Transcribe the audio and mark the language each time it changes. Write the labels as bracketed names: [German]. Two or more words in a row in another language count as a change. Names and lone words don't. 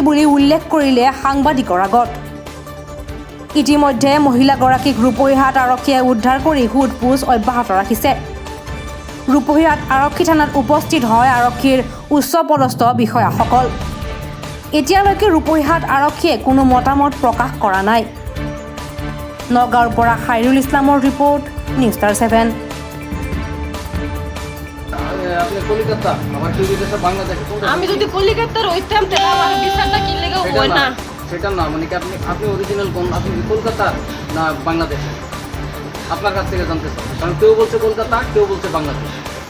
[Assamese] বুলি উল্লেখ কৰিলে সাংবাদিকৰ আগত ইতিমধ্যে মহিলাগৰাকীক ৰূপহীহাট আৰক্ষীয়ে উদ্ধাৰ কৰি সোধপোছ অব্যাহত ৰাখিছে ৰূপহীহাট আৰক্ষী থানাত উপস্থিত হয় আৰক্ষীৰ উচ্চপদস্থ বিষয়াসকল এতিয়ালৈকে ৰূপহীহাট আৰক্ষীয়ে কোনো মতামত প্ৰকাশ কৰা নাই নগাঁৱৰ পৰা খাইৰুল ইছলামৰ ৰিপৰ্ট নিউজ ষ্টাৰ 7 [Bangla] আমি যদি কলিকাতার হইতাম তাহলে আমার বিচারটা কি লেগে হয় না সেটা না মানে কি আপনি অরিজিনাল কোন আপনি কলকাতা না বাংলাদেশ আপনার কাছ থেকে জানতে চাই কারণ কেউ বলছে কলকাতা কেউ বলছে বাংলাদেশ